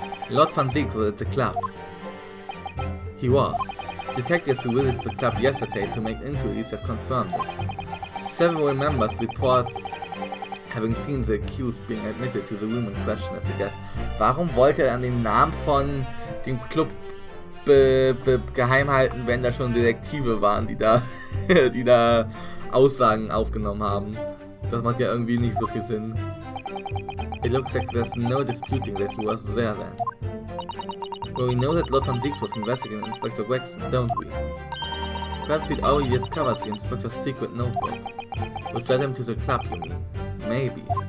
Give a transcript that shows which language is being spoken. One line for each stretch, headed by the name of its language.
English: Lord Van Ziek was at the club. He was. Detectives who visited the club yesterday to make inquiries have confirmed it. Several members report having seen the accused being admitted to the room in question as a guest.
German: Warum wollte er an den Namen von dem Club geheim halten, wenn da schon Detektive waren, die da Aussagen aufgenommen haben? Das macht ja irgendwie nicht so viel Sinn.
English: It looks like there's no disputing that he was there then. Well, we know that Lord Van Ziek was investigating Inspector Gregson, don't we? Perhaps he'd already discovered the Inspector's secret notebook, which led him to the club, you mean? Maybe.